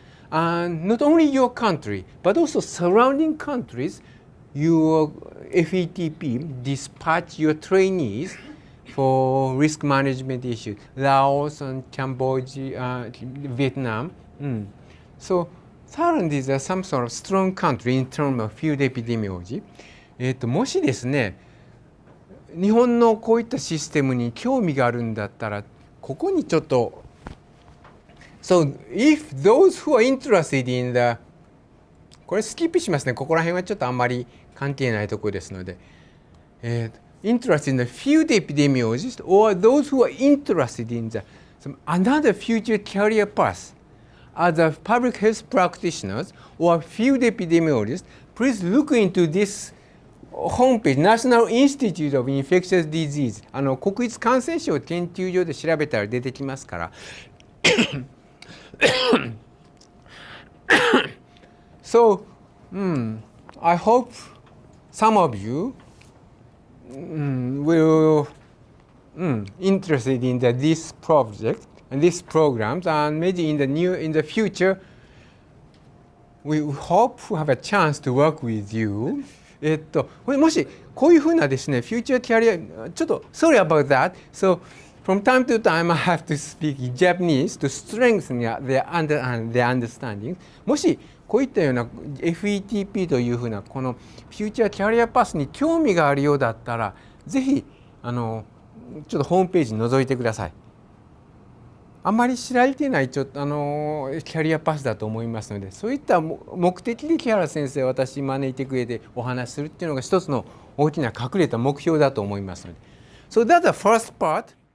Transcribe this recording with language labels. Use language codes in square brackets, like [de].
[en] And not only your country, but also surrounding countries, your FETP dispatch your trainees for risk management issues, Laos and Cambodia, Vietnam. So Thailand is some sort of strong country in terms of field epidemiology. [ja] もしですね、日本のこういったシステムに興味があるんだったら、ここにちょっと、 [en] So if those who are interested in the [ja] これスキップしますね。ここら辺はちょっとあんまり関係ないところですので、 [en] interested in the field epidemiologist or those who are interested in some another future career path as a public health practitioners or field epidemiologists, please look into this homepage, National Institute of Infectious Disease. [ja] 国立感染症研究所で調べたら出てきますから。 [en] So, I hope some of you will interested in this project and these programs, and maybe in the future, we hope to have a chance to work with you. [ja] もしこういうふうなですね、future career、ちょっと [en] sorry about that. So from time to time, I have to speak Japanese to strengthen their understanding. [ja] もしこういったような FETP というふうなこのフューチャーキャリアパスに興味があるようだったら、ぜひちょっとホームページ覗いてください。あまり知られていないキャリアパスだと思いますので、そういった目的で木原先生を私に招いてくれてお話しするっていうのが一つの大きな隠れた目標だと思いますので。 [en] So that's the first part.